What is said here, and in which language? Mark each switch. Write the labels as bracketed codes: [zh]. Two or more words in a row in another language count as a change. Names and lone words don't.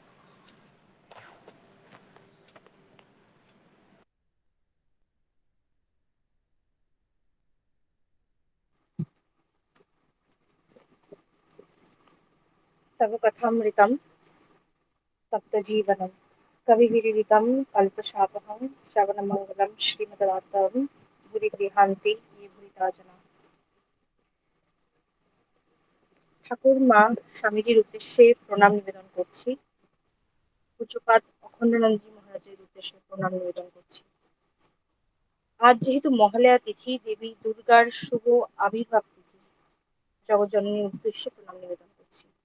[sa] तव कथामृतं तप्तजीवनं कविभिरीडितं कल्पशापहं श्रवणमङ्गलं श्रीमद्भागवतं भूरि गृहान्ते ये भूरिदा जना। [bn] ঠাকুর মা স্বামীজির উদ্দেশ্যে প্রণাম নিবেদন করছি। পূজ্যপাদ অখণ্ডানন্দজি মহারাজের উদ্দেশ্যে প্রণাম নিবেদন করছি। আজ যেহেতু মহালয়া তিথি, দেবী দুর্গার শুভ আবির্ভাব তিথি, জগজ্জননীর উদ্দেশ্যে প্রণাম নিবেদন করছি।